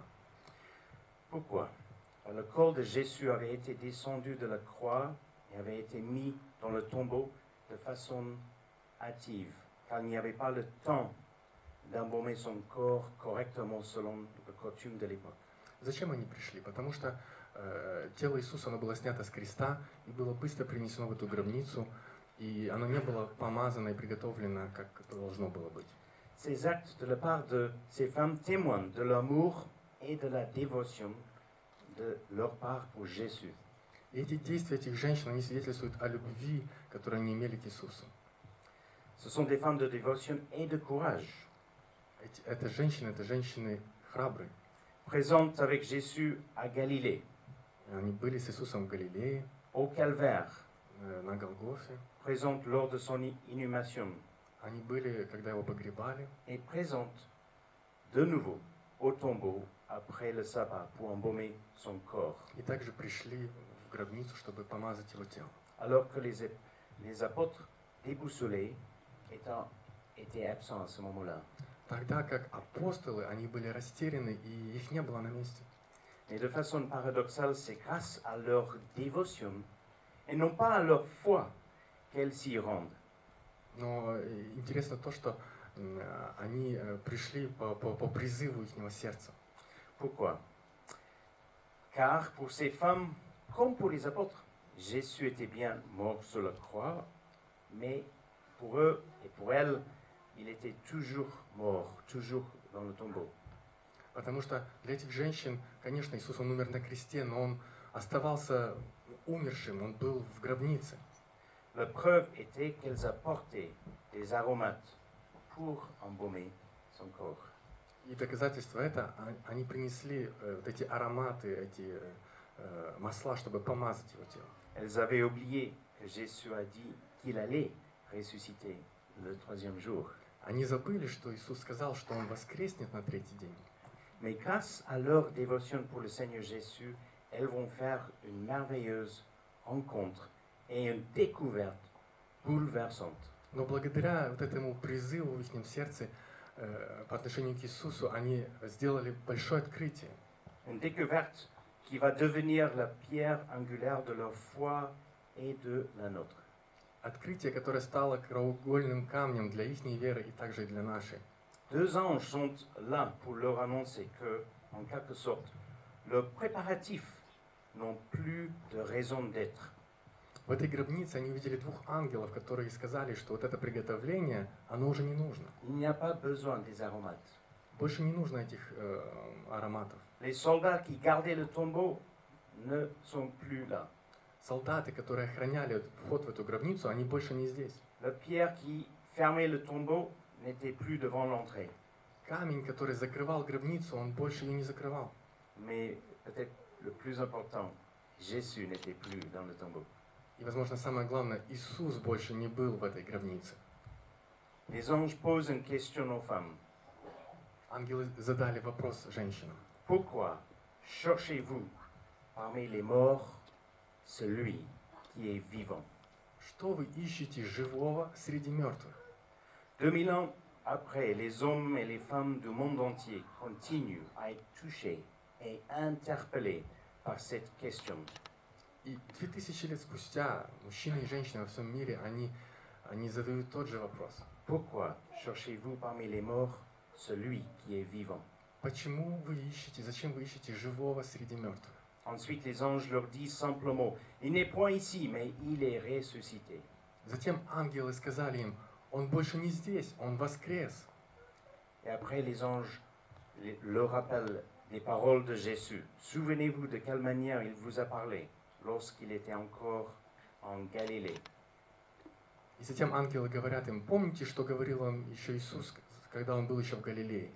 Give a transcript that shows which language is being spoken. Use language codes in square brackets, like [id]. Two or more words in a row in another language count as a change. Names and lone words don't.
[fr] Pourquoi? Le corps de Jésus avait été descendu de la croix et avait été mis dans le tombeau de façon hâtive, car il n'y avait pas le temps d'embaumer son corps correctement selon la coutume de l'époque. [ru] Зачем они пришли? Потому что тело Иисуса, оно было снято с креста и было быстро принесено в эту гробницу, и оно не было помазано и приготовлено, как это должно было быть. [fr] Ces actes de la part de ces femmes témoignent de l'amour et de la dévotion de leur part pour Jésus. [ru] И эти действия этих женщин, они свидетельствуют о любви, которую они имели к Иисусу. [fr] Ce sont des femmes de dévotion et de courage, [ru] Это женщины храбрые. [fr] présentes avec Jésus à Galilée, [ru] Они были с Иисусом в Галилее, [fr] au Calvaire, [ru] на Голгофе. [fr] présentes lors de son inhumation, [ru] Они были, когда его погребали, [fr] et présentes de nouveau au tombeau après le sabbat pour embaumer son corps, [ru] и также пришли в гробницу, чтобы помазать его тело. [fr] alors que les apôtres déboussolés étaient absents à ce moment-là. [ru] Тогда как апостолы, они были растеряны, и их не было на месте. [fr] Mais de façon paradoxale, c'est grâce à leur dévotion et non pas à leur foi qu'elles s'y rendent. [ru] Но интересно то, что они пришли по призыву их сердца. [fr] Pourquoi? Car pour ces femmes, comme pour les apôtres, Jésus était bien mort sur la croix, mais pour eux et pour elles, il était toujours mort, toujours dans le tombeau. [ru] Потому что для этих женщин, конечно, Иисус, Он умер на кресте, но Он оставался умершим, Он был в гробнице. [fr] La preuve était qu'elles apportaient des aromates pour embaumer son corps. [ru] И доказательство это, они принесли вот эти ароматы, эти масла, чтобы помазать Его тело. [fr] Elles avaient oublié que Jésus a dit qu'il allait ressusciter le troisième jour. [ru] Они забыли, что Иисус сказал, что Он воскреснет на третий день. [fr] Mais grâce à leur dévotion pour le Seigneur Jésus, elles vont faire une merveilleuse rencontre et une découverte bouleversante. [ru] Но благодаря вот этому призыву в их сердце по отношению к Иисусу, они сделали большое открытие. [fr] Une découverte qui va devenir la pierre angulaire de leur foi et de la nôtre. [ru] Открытие, которое стало краеугольным камнем для их веры и также и для нашей. [fr] Deux anges sont là pour leur annoncer que, en quelque sorte, leurs préparatifs n'ont plus de raison d'être. [ru] В этой гробнице они увидели двух ангелов, которые сказали, что вот это приготовление, оно уже не нужно. [fr] Il n'y a pas besoin des aromates. [ru] Больше не нужно этих ароматов. [fr] Les soldats qui gardaient le tombeau ne sont plus là. [ru] Солдаты, которые охраняли вход в эту гробницу, они больше не здесь. [fr] La pierre qui fermait le tombeau n'était plus devant l'entrée. [ru] Камень, который закрывал гробницу, он больше ее не закрывал. [fr] Mais peut-être le plus important, Jésus n'était plus dans le tombeau. [ru] И, возможно, самое главное, Иисус больше не был в этой гробнице. [fr] Les anges posent une question aux femmes. [ru] Ангелы задали вопрос женщинам. [fr] Pourquoi cherchez-vous parmi les morts celui qui est vivant? [ru] Что вы ищете живого среди мертвых? [fr] 2000 ans après, les hommes et les femmes du monde entier continuent à être touchés et interpellés par cette question. [ru] И 2000 лет спустя мужчины и женщины во всем мире, они задают тот же вопрос. [fr] Pourquoi cherchez-vous parmi les morts celui qui est vivant? [ru] Почему вы ищете, зачем вы ищете живого среди мертвых? [fr] Ensuite, les anges leur disent simplement, il n'est point ici, mais il est ressuscité. [ru] Затем ангелы сказали им, он больше не здесь, он воскрес. [fr] Et après, les anges leur rappellent les paroles de Jésus. Souvenez-vous de quelle manière il vous a parlé lorsqu'il était encore en Galilée. [ru] И затем ангелы говорят им, помните, что говорил вам еще Иисус, когда он был еще в Галилее?